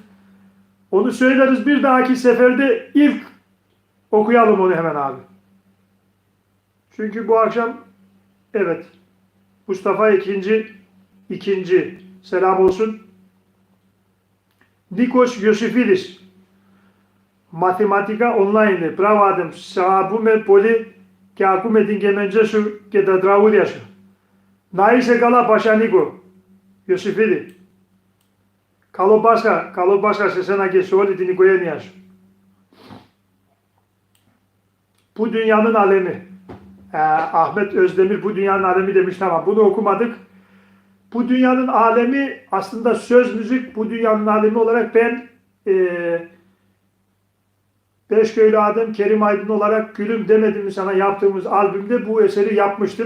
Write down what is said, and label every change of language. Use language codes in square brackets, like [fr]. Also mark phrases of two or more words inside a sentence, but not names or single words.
[tr] Onu söyleriz bir dahaki seferde ilk okuyalım onu hemen abi. Çünkü bu akşam evet Mustafa ikinci selam olsun. Nikos Yosifidis Mathematika online. [el] Bravo Adem. Σ' πολύ και ακούμε την κεμέντζε σου και τα τραγούδια σου. Να είσαι καλά Πασά Νίκο. Ιωσήφιδη. Καλό Πάσχα σε σένα και σε όλη την οικογένειά σου. [tr] Bu dünyanın alemi. Ahmet Özdemir bu dünyanın alemi demiş, tamam bunu okumadık. Bu dünyanın alemi aslında söz müzik, bu dünyanın alemi olarak ben Beşköylü Adem Kerim Aydın olarak Gülüm Demedim mi sana yaptığımız albümde bu eseri yapmıştım.